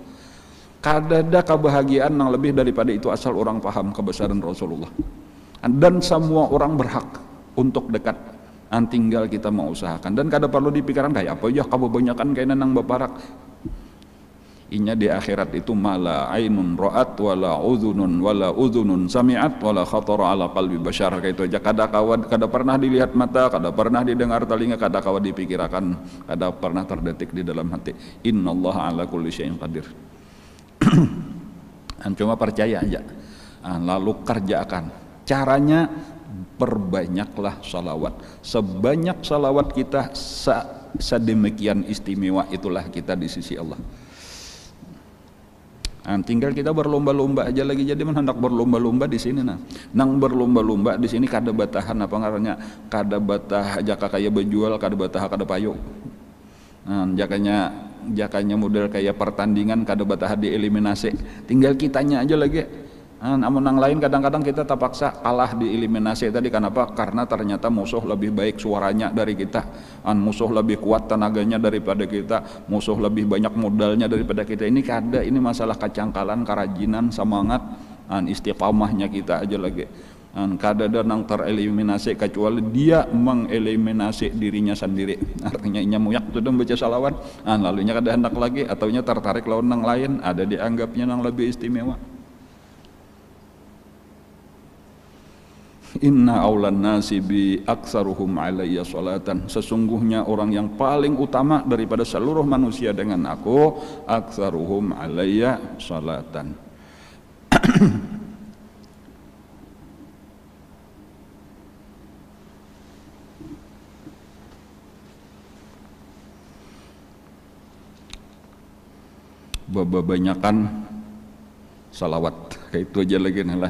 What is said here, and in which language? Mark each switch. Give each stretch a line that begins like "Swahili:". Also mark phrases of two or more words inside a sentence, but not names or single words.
Banjar: Kadada kebahagiaan yang lebih daripada itu asal orang paham kebesaran Rasulullah. Dan semua orang berhak untuk dekat. Tinggal kita mau usahakan, dan kada perlu dipikirkan kayak apa ya kebanyakan kayak nang beparak. Inya di akhirat itu
Arabic: ما لا عين رأت ولا أذن سمعت ولا خطر على قلب بشر,
Banjar: kayak itu aja. Kada pernah dilihat mata, kada pernah didengar telinga, kada kawat dipikirkan, kada pernah terdetik di dalam hati.
Arabic: إن الله على كل شيء قدير.
Banjar: Cuma percaya aja, lalu kerjakan. Caranya perbanyaklah salawat. Sebanyak salawat kita, sedemikian istimewa itulah kita di sisi Allah. Tinggal kita berlomba-lomba aja lagi, jadi hendak berlomba-lomba di sini nang berlomba-lomba di sini kada batahan apa ngarannya, kada batah jaka kayak berjual, kada batah kada payu. Jakanya model kayak pertandingan, kada batah dieliminasi. Tinggal kitanya aja lagi. Namun yang lain kadang-kadang kita terpaksa kalah di eliminasi tadi. Kenapa? Karena ternyata musuh lebih baik suaranya dari kita, musuh lebih kuat tenaganya daripada kita, musuh lebih banyak modalnya daripada kita. Ini kada, ini masalah kecangkalan, kerajinan, semangat, istiqamahnya kita aja lagi. Kada ada nang tereliminasi kecuali dia mengeliminasi dirinya sendiri. Artinya inya muyak sudah baca salawat, lalunya kada hendak lagi, ataunya tertarik lawan nang lain, ada dianggapnya nang lebih istimewa.
Arabic: إن أولى الناس بي أكثرهم علي صلاة.
Banjar: Sesungguhnya orang yang paling utama daripada seluruh manusia dengan aku,
Arabic: أكثرهم علي صلاة.
Banjar: Banyakan salawat, kayak itu aja lagi lah.